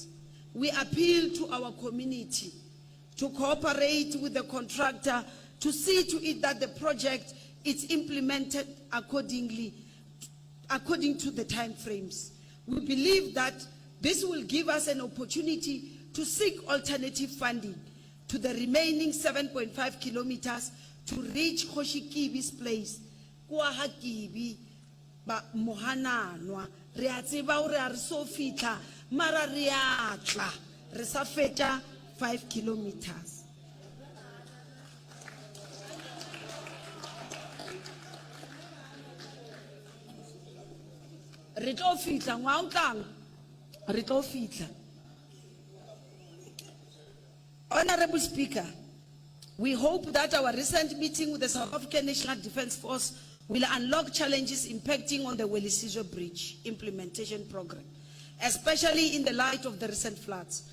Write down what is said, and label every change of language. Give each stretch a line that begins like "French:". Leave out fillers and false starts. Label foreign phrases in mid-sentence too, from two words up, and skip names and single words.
English: We appeal to our community to cooperate with the contractor to see to it that the project is implemented according to the time frames. We believe that this will give us an opportunity to seek alternative funding to the remaining 7.5 kilometers to reach Khoshikibi's place.
Southern Sotho: Kwa hakibi ba mohananwa re a tseba hore a re so fitla mara re a tla re sa feta 5 kilometers. Re tlo fitla ngwa utlwang re tlo fitla.
English: Honorable Speaker, we hope that our recent meeting with the South African National Defence Force will unlock challenges impacting on the Welisizwe Bridge implementation program, especially in the light of the recent floods.